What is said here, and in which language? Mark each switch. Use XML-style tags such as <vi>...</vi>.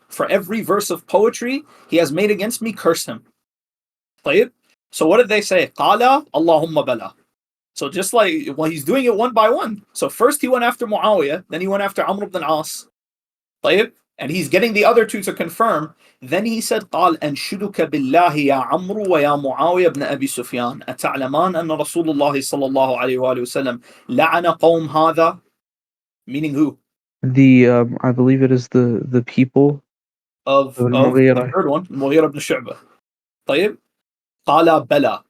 <en>For every verse of poetry he has made against me, curse him. طيب? So what did they say?</en> <ar>Qala Allahumma bala.</ar> <en>So just like, well, he's doing it one by one. So first he went after Muawiyah, then he went after Amr ibn al-As.</en> <ar>طيب?</ar> <en>And he's getting the other two to confirm. Then he said,</en> <ar>قال أنشدك بالله يا عمرو ويا معاوية بن أبي سفيان أتعلمان أن رسول الله صلى الله عليه وآله وسلم لعن قوم هذا.</ar> <en>Meaning who? I believe it is the people Of the al-Mughira. third one,</en> <ar>المغيرة بن شعبة. طيب. قال بلى.</ar>